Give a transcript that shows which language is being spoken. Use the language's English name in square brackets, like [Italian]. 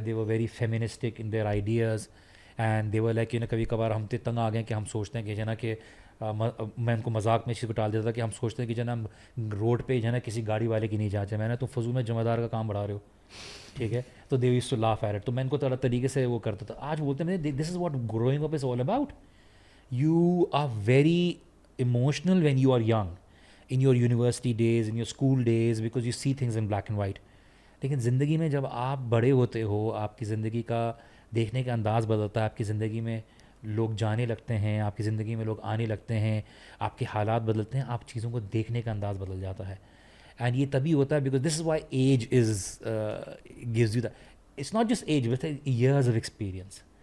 [Urdu] They were very feministic in their ideas and they were like کبھی کبھار ہم تنگ آ گئے کہ ہم سوچتے ہیں کہ جو ہے نا کہ میں ان کو مذاق میں اس چیز کو ٹال دیتا تھا کہ ہم سوچتے ہیں کہ جو ہے نا روڈ پہ جو ہے نا کسی گاڑی والے کی نہیں جانچ ہے، میں نے تو فضول میں جمعہ دار کا کام بڑھا رہے ہو، ٹھیک ہے. تو they use to laugh at it. تو میں ان کو طرح طریقے سے وہ کرتا تھا. آج بولتے ہیں دس is what growing up is all about. [English] You are very emotional when you are young, in your university days, in your school days, because you see things in black and white. [Urdu] لیکن زندگی میں جب آپ بڑے ہوتے ہو، آپ کی زندگی کا دیکھنے کا انداز بدلتا ہے، آپ کی زندگی میں لوگ جانے لگتے ہیں، آپ کی زندگی میں لوگ آنے لگتے ہیں، آپ کے حالات بدلتے ہیں، آپ چیزوں کو دیکھنے کا انداز بدل جاتا ہے. [English] And یہ تبھی ہوتا ہے because this is why age gives you it's not just age but years of experience.